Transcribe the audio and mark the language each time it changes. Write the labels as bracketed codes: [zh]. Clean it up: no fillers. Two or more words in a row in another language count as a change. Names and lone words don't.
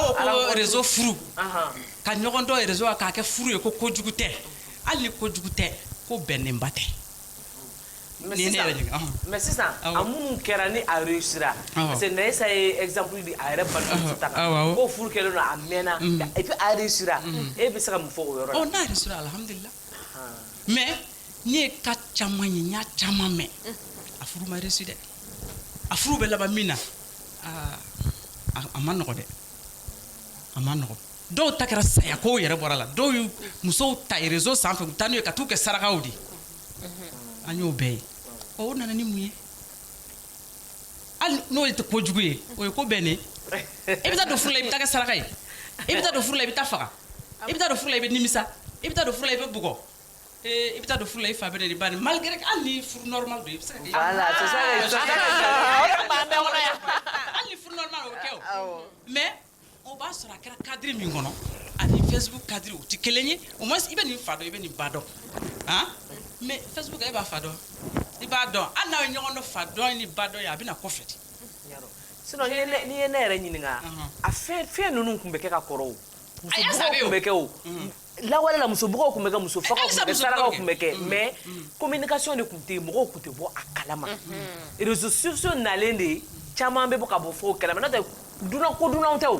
[bm] aw ko réseau furu ka ɲɔgɔn dɔn réseau k'a kɛ furu ye ko kojugu tɛ hali ni kojugu tɛ ko bɛnnenba tɛ mais sisan a minnu kɛra ni a réussira parce que Nayisa ye exemple di a yɛrɛ balimamuso ta kan ko furu kɛlen don a mɛnna [fr] et puis [bm] a réussira e bɛ se ka mun fɔ o yɔrɔ la n'a réussira alhamdulillah mais ne ye ka caman ye n y'a caman mɛn a furu ma réussi dɛ a furu bɛ laban min na a ma nɔgɔ dɛ a ma nɔgɔ dɔw ta kɛra saya kow yɛrɛ bɔra la dɔw y'u musow ta réseau sanfɛ u taa n'u ye ka t'u kɛ sarakaw de an y'o bɛɛ ye o nana ni mun ye hali n'o tɛ kojugu ye o ye ko bɛnnen i bɛ taa don furu la i bɛ taa kɛ saraka ye i bɛ taa don furu la i bɛ taa faga i bɛ taa don furu la i bɛ nimisa i bɛ taa don furu la i bɛ bugɔ i bɛ taa don furu la i fa bɛ de ba nin malgré hali ni furu normal don i bɛ se ka kɛ [fr] voilà c'est ça [bm] hali ni furu normal o bɛ kɛ o mais o b'a sɔrɔ a kɛra cadre min kɔnɔ ani Facebook cadre o tɛ kelen ye [fr] au moins [bm] i bɛ nin fa dɔn i bɛ nin ba dɔn mais Facebook e b'a fa dɔn i b'a dɔn hali n'aw ye ɲɔgɔn dɔn fa dɔn ni ba dɔn ye a bɛ na kɔfɛ de sinon ni ye ne yɛrɛ ɲininka a fɛn ninnu tun bɛ kɛ ka kɔrɔ o musobugɔw tun bɛ kɛ o lawale la musobugɔw tun bɛ kɛ musofagaw tun bɛ kɛ sarakaw tun bɛ kɛ [fr] mais communication [bm] de tun tɛ yen mɔgɔw tun tɛ bɔ a kalama [fr] réseaux sociaux [bm] nalen de caman bɛ bɔ ka bɔ fo kalama n'o tɛ ko dunanw tɛ o